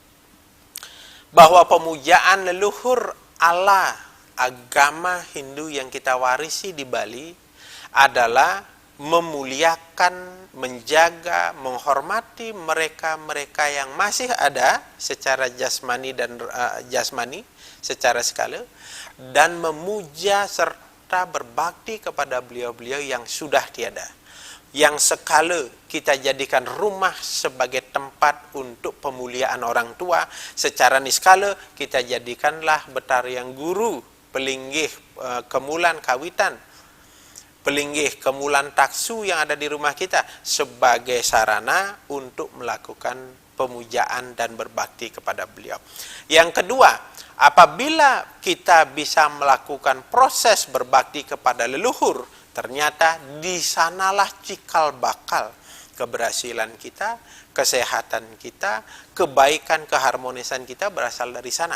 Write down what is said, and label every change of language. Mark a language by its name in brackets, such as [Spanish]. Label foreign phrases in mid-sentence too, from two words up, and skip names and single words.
[Indonesian] bahwa pemujaan leluhur Allah agama Hindu yang kita warisi di Bali adalah memuliakan, menjaga, menghormati mereka-mereka yang masih ada secara jasmani dan jasmani secara skala, dan memuja serta berbakti kepada beliau-beliau yang sudah tiada. Yang skala kita jadikan rumah sebagai tempat untuk pemuliaan orang tua, secara niskala kita jadikanlah Betariang Guru, pelinggih kemulan kawitan, pelinggih kemulan taksu yang ada di rumah kita sebagai sarana untuk melakukan pemujaan dan berbakti kepada beliau. Yang kedua, apabila kita bisa melakukan proses berbakti kepada leluhur, ternyata di sanalah cikal bakal keberhasilan kita, kesehatan kita, kebaikan, keharmonisan kita berasal dari sana.